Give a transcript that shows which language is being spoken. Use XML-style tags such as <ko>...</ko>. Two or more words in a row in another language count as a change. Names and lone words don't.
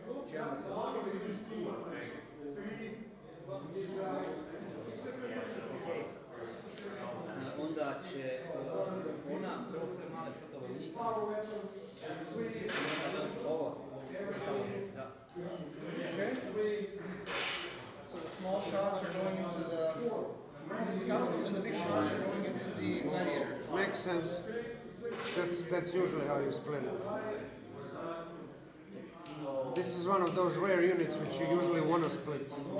<sr>Onda će ona prvo sve male šutove u njih. Ovo. Da.</sr> <en>Okay. So the small shots are going into the scouts and the big shots are going into the gladiator. Makes sense. That's usually how you split it. This is one of those rare units which you usually want to split.</en>